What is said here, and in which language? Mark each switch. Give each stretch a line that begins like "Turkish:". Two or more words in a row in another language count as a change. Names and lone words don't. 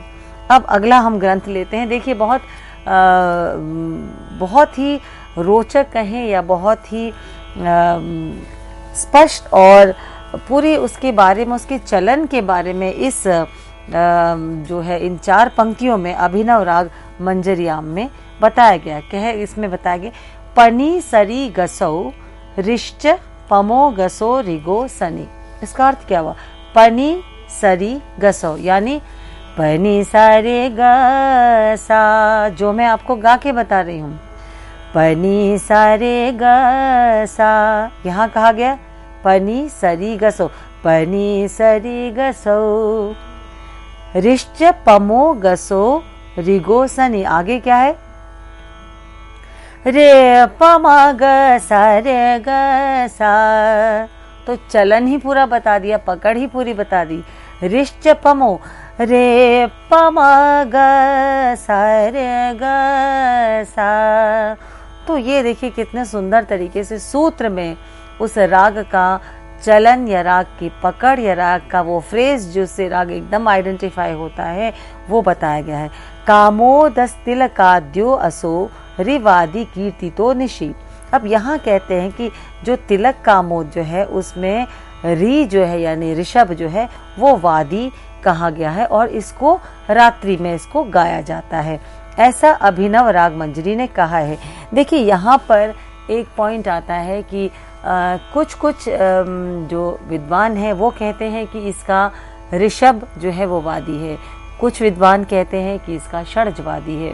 Hindi: अब अगला हम ग्रंथ लेते हैं। देखिए बहुत ही रोचक कहें या बहुत ही स्पष्ट और पूरी उसके बारे में, उसके चलन के बारे में इस जो है इन 4 पंक्तियों में अभिनव राग मंजरियाम में बताया गया। क्या है इसमें बताया गया,
Sanskrit: पनी सरी गसौ रिश्च पमो गसो रिगो सनी।
Hindi: इसका अर्थ क्या हुआ,
Sanskrit: पनी सरी गसौ
Hindi: यानी पनी सारे गसा, जो मैं आपको गा के बता रही हूँ, पनी सारे गसा, यहाँ कहा गया
Sanskrit: पनी सरी गसो, पनी सरी गसो, रिश्च पमो गसो रिगो सनी।
Hindi: आगे क्या है, रे पमा गसा रे गसा। तो चलन ही पूरा बता दिया, पकड़ ही पूरी बता दी।
Sanskrit: रिश्च पमो,
Hindi: रे पमा गसा रे गसा। तो ये देखिए कितने सुंदर तरीके से सूत्र में उस राग का चलन या राग की पकड़ या राग का वो फ्रेज जिससे राग एकदम आइडेंटिफाई होता है वो बताया गया है।
Sanskrit: कामोदस तिलकाद्यो असो रिवादी कीर्ति तो निशी।
Hindi: अब यहाँ कहते हैं कि जो तिलक कामोद जो है उसमें री जो है यानी ऋषभ जो है वो वादी कहा गया है और इसको रात्रि में इसको गाया जाता है, ऐसा अभिनव राग मंजरी ने कहा है। देखिए यहाँ पर एक पॉइंट आता है कि कुछ जो विद्वान हैं वो कहते हैं कि इसका ऋषभ जो है वो वादी है, कुछ विद्वान कहते हैं कि इसका षड्जवादी है।